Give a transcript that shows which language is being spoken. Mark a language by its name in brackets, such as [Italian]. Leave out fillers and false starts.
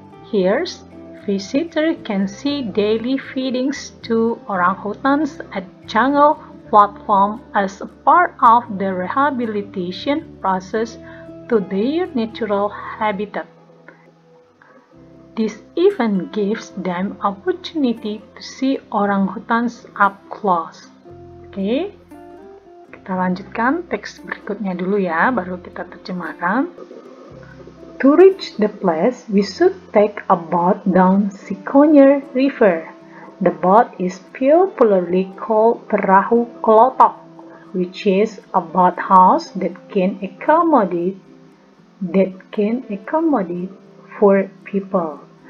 [English] Here, visitors can see daily feedings to orangutans at jungle platform as a part of the rehabilitation process to their natural habitat. This even gives them opportunity to see orangutans up close. [Indonesian] Oke, kita lanjutkan teks berikutnya dulu ya, baru kita terjemahkan. [English] To reach the place, we should take a boat down Sikonyer River. The boat is popularly called Perahu Kelotok, which is a boathouse that can accommodate 4 people.